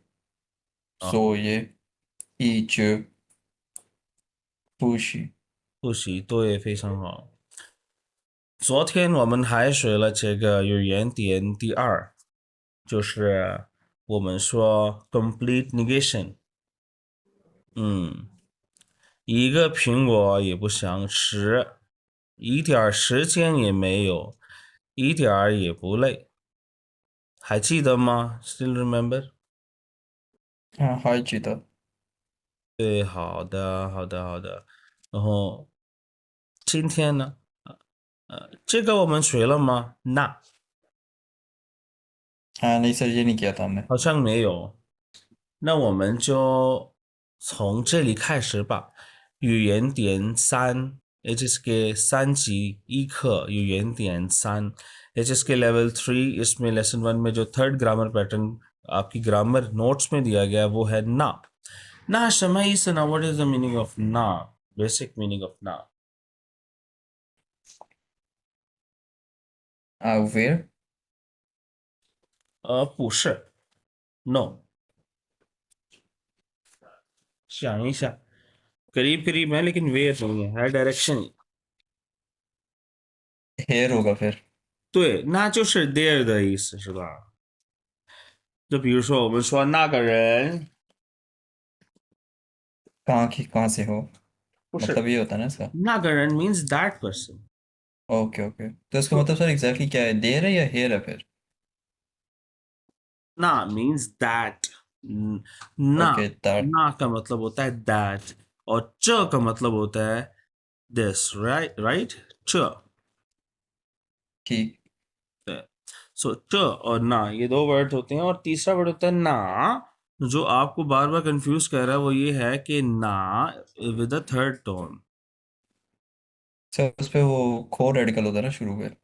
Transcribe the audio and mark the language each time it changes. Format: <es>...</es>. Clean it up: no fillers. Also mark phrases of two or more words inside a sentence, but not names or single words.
<zh>啊，作业。一直。复习。复习，对，非常好。昨天我们还学了这个语言点第二，就是我们说</zh> <en>complete negation。</en> <zh>嗯，一个苹果也不想吃，一点儿时间也没有，一点儿也不累，还记得吗 ？</zh> <en>Still remember？</en> <zh>还记得。对，好的，好的，好的。然后今天呢？这个我们学了吗？那</zh> <hi>नहीं सर, ये नहीं किया था हमने।</hi> <zh>好像没有。那我们就从这里开始吧。语言点三，HSK 3级1课语言点三，</zh> <hi>HSK लेवल 3 इसमें लेसन 1 में जो</hi> <en>third grammar pattern</en> <hi>आपकी</hi> <en>grammar notes</en> <hi>में दिया गया है वो है ना। ना समय इस ना</hi> <en>what is the meaning of na? basic meaning of na. Where?</en> <zh>不是，no。想一下，</zh> <hi>करीब करीब है लेकिन वे नहीं है डायरेक्शन। Here होगा फिर।</hi> <zh>对，那就是 there 的意思是吧？就比如说我们说那个人，</zh> <hi>कहाँ से हो?</hi> <zh>不是</zh> <hi>मतलब ये होता है ना इसका।</hi> <zh>那个人</zh> <en>means that person。 okay okay,</en> <hi>तो इसका तो मतलब सर एग्जैक्टली क्या है, देर है या हेयर है फिर?</hi> <en>那 means that，那 okay that.</en> <hi>那 का मतलब होता है that और च का मतलब होता है this</hi> <en>right right</en> <hi>च। ठीक। सो च और ना ये दो वर्ड होते हैं और तीसरा वर्ड होता है ना जो आपको बार बार कंफ्यूज कर रहा है वो ये है कि ना</hi> <en>with a third tone.</en> <hi>सर उस पे वो खो रेडिकल होता है ना शुरू में।</hi>